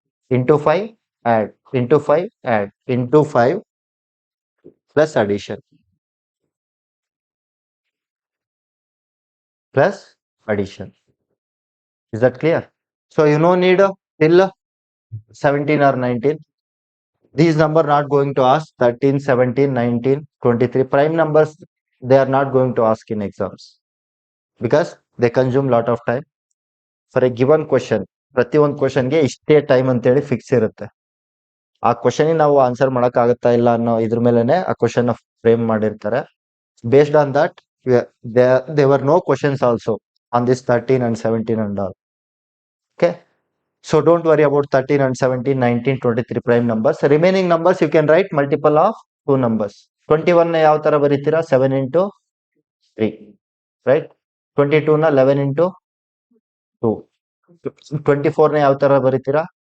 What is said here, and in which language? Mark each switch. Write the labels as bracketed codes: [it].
[en] Into 5 add, into 5 add, into 5 plus addition, plus addition. Is that clear? So you no need till 17 or 19. These numbers not going to ask 13, 17, 19, 23. Prime numbers, they are not going to ask in exams because they consume lot of time. For a given question, [kn] ಪ್ರತಿ ಒಂದು ಕ್ವಶನ್ಗೆ ಇಷ್ಟೇ time ಅಂತೇಳಿ fix ಇರುತ್ತೆ. ಆ question ನಾವು answer ಮಾಡಕ್ ಆಗುತ್ತಾ ಇಲ್ಲ ಅನ್ನೋ ಇದ್ರ ಮೇಲೆನೆ ಆ ಕ್ವಶನ್ ಫ್ರೇಮ್ ಮಾಡಿರ್ತಾರೆ. [en] Based on that they were no questions also on this 13 and 17 and all. Okay, so don't worry about 13 and 17, 19, 23 prime numbers. Remaining numbers you can write multiple of 2 numbers. [kn] 21 ನ ಯಾವ ತರ ಬರೀತೀರಾ? [en] 7 into 3, right? [kn] 22 ನ [en] 11 into 2. [kn] 24 ನ ಯಾವ ತರ ಬರೀತೀರಾ?